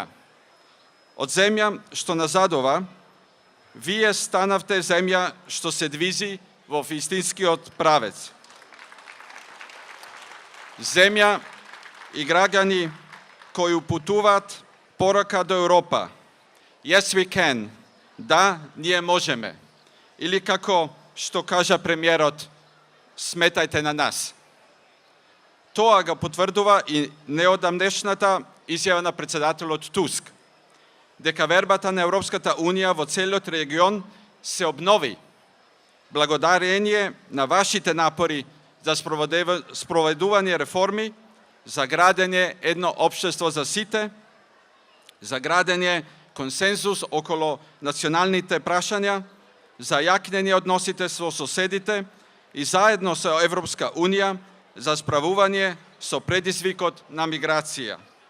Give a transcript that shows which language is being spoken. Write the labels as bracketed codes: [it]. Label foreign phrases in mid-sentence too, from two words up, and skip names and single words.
[mk] Од земја што назадува, вие станавте земја што се движи во вистинскиот правец. Земја и граѓани кои упутуваат порака до Европа. [en] Yes, we can. [mk] Да, ние можеме. Или како што кажа премиерот, сметајте на нас. Тоа го потврдува и неодамнешната изјава на председателот Туск, дека вербата на Европската Унија во целиот регион се обнови, благодарение на вашите напори за спроведување реформи, за градење едно општество за сите, за градење консензус околу националните прашања, за јакнење односите со соседите и заедно со Европска Унија за справување со предизвикот на миграција.